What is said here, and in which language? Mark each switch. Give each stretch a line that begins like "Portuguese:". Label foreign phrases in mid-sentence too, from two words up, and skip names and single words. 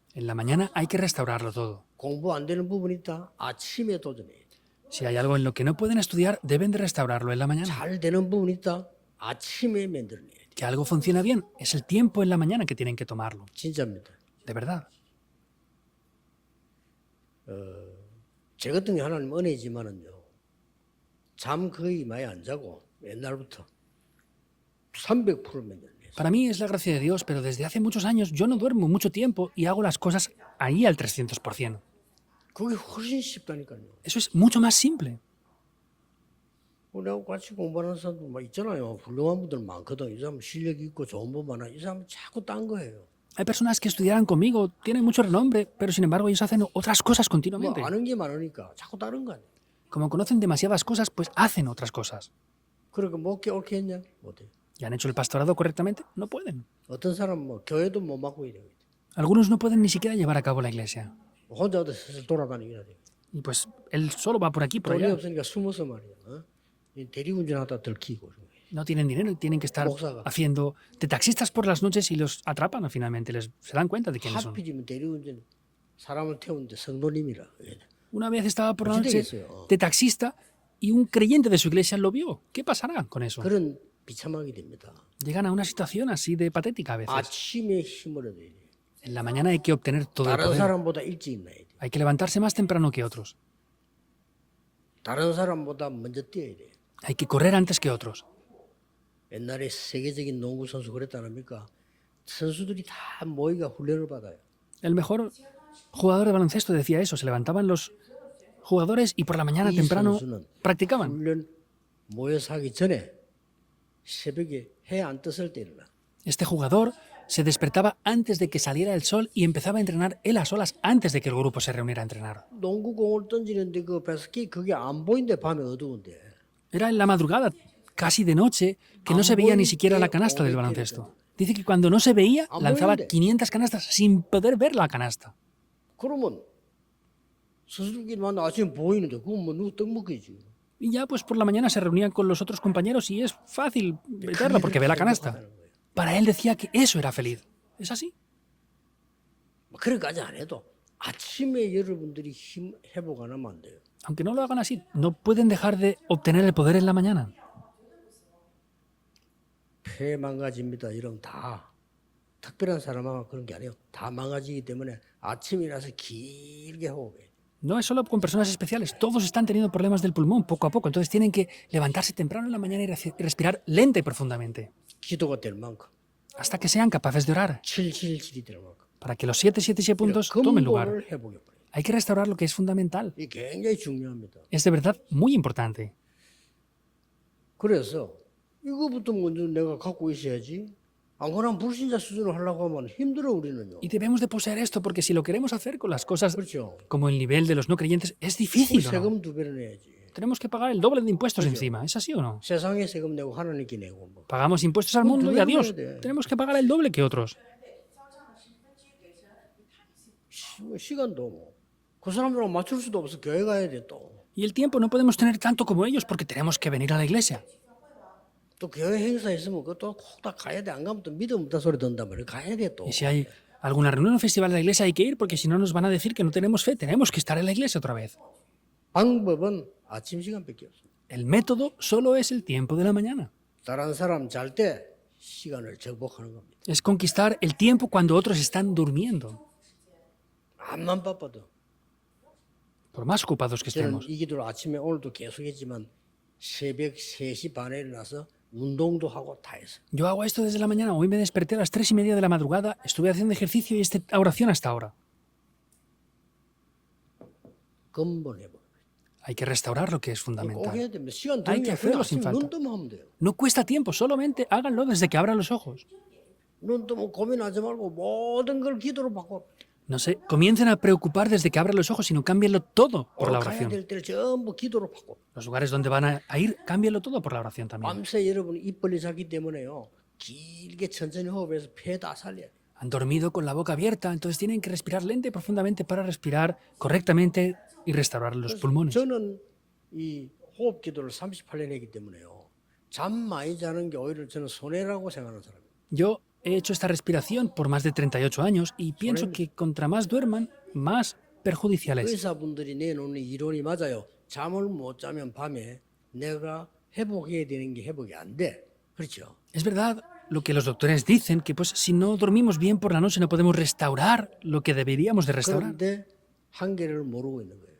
Spanish: En la mañana hay que restaurarlo todo.
Korean: 공부 안 되는 부분이 있다. 아침에 도전해야 돼요.
Spanish: Si hay algo en lo que no pueden estudiar, deben de restaurarlo en la mañana.
Korean: 잘 되는 부분이 있다. 아침에 만들어내야 돼요.
Spanish: Que algo funciona bien, es el tiempo en la mañana que tienen que tomarlo.
Korean: 진짜입니다.
Spanish: De verdad.
Korean: 제 같은 게 하나님 은혜지만은요. 잠 거의 많이 안 자고 옛날부터 300% 맨날 했어요.
Spanish: Para mí es la gracia de Dios, pero desde hace muchos años yo no duermo mucho tiempo y hago las cosas ahí al 300%.
Korean: 그게 훨씬 쉽다니까요.
Spanish: Eso es mucho más simple.
Korean: 우리하고 같이 공부하는 사람들 막 있잖아요. 훌륭한 분들 많거든. 이 사람 실력 있고 좋은 분 많아. 이 사람 자꾸 딴 거예요.
Spanish: Hay personas que estudiaran conmigo, tienen mucho renombre, pero sin embargo ellos hacen otras cosas
Korean: 뭐
Spanish: continuamente.
Korean: 아는 게 많으니까 자꾸 다른 거 아니에요.
Spanish: Como conocen demasiadas cosas, pues hacen otras cosas.
Korean: 그러니까 목회 옳게 했냐? 못해.
Spanish: ¿Y han hecho el pastorado correctamente? No pueden.
Korean: 어떤 사람 뭐 교회도 못 맡고 이래요.
Spanish: Algunos no pueden ni siquiera llevar a cabo la iglesia.
Korean: 혼자 어디 슬슬 돌아다니기나 돼요.
Spanish: Y pues él solo va por aquí, por
Korean: 돈이
Spanish: allá.
Korean: 없으니까 숨어서 말이야. 어? 이 대리운전하다 들키고.
Spanish: No tienen dinero y tienen que estar Mozaga. haciendo de taxistas por las noches y los atrapan finalmente. Se dan cuenta de quiénes son.
Korean: 하필이면 대리운전 사람을 태우는데 성도님이라.
Spanish: Una vez estaba por la Pues sí noche
Korean: 되겠어요.
Spanish: de taxista y un creyente de su iglesia lo vio. ¿Qué pasará con eso?
Korean: 그런 비참하게 됩니다.
Spanish: Llegan a una situación así de patética a veces.
Korean: 아침에 힘을 얻어야 돼요.
Spanish: En la mañana hay que obtener todo el
Korean: 다른
Spanish: poder.
Korean: 사람보다 일찍 일어나야 돼요.
Spanish: Hay que levantarse más temprano que otros.
Korean: 다른 사람보다 먼저 뛰어야 돼요.
Spanish: Hay que correr antes que otros.
Korean: 옛날에 세계적인 농구 선수 그랬다 합니까? 선수들이 다 모이가 훈련을 받아요.
Spanish: El mejor jugador de baloncesto decía eso. Se levantaban los jugadores y por la mañana
Korean: 이
Spanish: temprano
Korean: 선수는
Spanish: practicaban.
Korean: 훈련 모여서 하기 전에 새벽에 해 안 떴을 때 일어나.
Spanish: Este jugador se despertaba antes de que saliera el sol y empezaba a entrenar él a solas antes de que el grupo se reuniera a entrenar.
Korean: 농구공을 던지는데 그 바스켓 그게 안 보인대 밤에 어두운데.
Spanish: Era en la madrugada, casi de noche, que no se veía ni siquiera la canasta del baloncesto. Dice que cuando no se veía, lanzaba 500 canastas sin poder ver la canasta.
Korean: 그러면 선수들끼리만 아침에 보이는데 그건 뭐 누구 떡먹기지.
Spanish: Y ya pues por la mañana se reunían con los otros compañeros y es fácil verlo porque ve la canasta. Para él decía que eso era feliz. ¿Es así?
Korean: 그렇게까지 안 해도 아침에 여러분들이 힘 회복 안 하면 안 돼요.
Spanish: Aunque no lo hagan así, no pueden dejar de obtener el poder en la mañana.
Korean: 폐 망가집니다. 이런 다 특별한 사람하고 그런 게 아니에요. 다 망가지기 때문에 아침이라서 길게 호흡해.
Spanish: No es solo con personas especiales, todos están teniendo problemas del pulmón poco a poco, entonces tienen que levantarse temprano en la mañana y respirar lenta y profundamente,
Korean: 기도가 될 만큼
Spanish: hasta que sean capaces de orar,
Korean: 777이 될 만큼
Spanish: para que los 777 puntos tomen lugar.
Korean: 근본을 회복해 버려요.
Spanish: Hay que restaurar lo que es fundamental.
Korean: 이게 굉장히 중요합니다.
Spanish: Es de verdad muy importante.
Korean: 그래서 이거부터 먼저 내가 갖고 있어야지. 안 그러면 불신자 수준으로 하려고 하면 힘들어 우리는요.
Spanish: Y debemos de poseer esto porque si lo queremos hacer con las cosas
Korean: 그렇죠.
Spanish: como el nivel de los no creyentes es difícil, ¿o no?
Korean: 세금 2배를 내야지.
Spanish: Tenemos que pagar el doble de impuestos encima, ¿es así o no?
Korean: 세상에 세금 내고 하나님께 내고 뭐.
Spanish: Pagamos impuestos al mundo y a Dios. Tenemos que pagar el doble que otros.
Korean: 시간도 뭐. 그 사람들하고 맞출 수도 없어. 교회 가야 돼 또.
Spanish: Y el tiempo no podemos tener tanto como ellos porque tenemos que venir a la iglesia.
Korean: 또 교회 행사 있으면 그것도 꼭 다 가야 돼. 안 가면 또 믿음 없다 소리 듣는단 말이야. 가야 돼 또.
Spanish: Y si hay alguna reunión o festival de la iglesia hay que ir porque si no nos van a decir que no tenemos fe. Tenemos que estar en la iglesia otra vez.
Korean: 방법은 아침 시간밖에 없어.
Spanish: El método solo es el tiempo de la mañana.
Korean: 다른 사람 잘 때 시간을 정복하는 겁니다.
Spanish: Es conquistar el tiempo cuando otros están durmiendo.
Korean: 암만 바빠도.
Spanish: Por más ocupados que
Korean: 저는
Spanish: estemos.
Korean: 이 기도를 아침에 오늘도 계속 했지만 새벽 3시 반에 일어나서 운동도 하고 다 했어.
Spanish: Yo hago esto desde la mañana. Hoy me desperté a las 3:30 de la madrugada. Estuve haciendo ejercicio y esta oración hasta ahora.
Korean: 근본 해봐.
Spanish: Hay que restaurar lo que es
Korean: 꼭
Spanish: fundamental.
Korean: 해야 됩니다. 시간
Spanish: Hay que
Korean: 되면
Spanish: hacerlo
Korean: 그냥
Spanish: sin
Korean: 아침에
Spanish: falta.
Korean: 눈 뜨면 하면 돼요.
Spanish: No cuesta tiempo, solamente háganlo desde que abran los ojos.
Korean: 눈 뜨면 고민하지 말고 모든 걸 기도로 바꿔.
Spanish: No sé, comiencen a preocupar desde que abran los ojos, sino cámbienlo todo por la
Korean: 가야
Spanish: oración.
Korean: 될 때를 전부 기도로 바꿔.
Spanish: Los lugares donde van a ir, cámbienlo todo por la oración también.
Korean: 밤새 여러분 입 벌리 자기 때문에요. 길게 천천히 호흡해서 폐 다 살려야 돼.
Spanish: Han dormido con la boca abierta, entonces tienen que respirar lenta y profundamente para respirar correctamente y restaurar los pulmones.
Korean: 저는 이 호흡 기도를 38년 했기 때문에요. 잠 많이 자는 게 오히려 저는 손해라고 생각하는 사람이에요.
Spanish: Yo he hecho esta respiración por más de 38 años y pienso que contra más duerman, más perjudicial es.
Korean: 의사분들이 내놓는 이론이 맞아요. 잠을 못 자면 밤에 내가 회복해야 되는 게 회복이 안 돼. 그렇죠?
Spanish: Es verdad lo que los doctores dicen, que pues si no dormimos bien por la noche no podemos restaurar lo que deberíamos de restaurar.
Korean: 그런데 한계를 모르고 있는 거예요.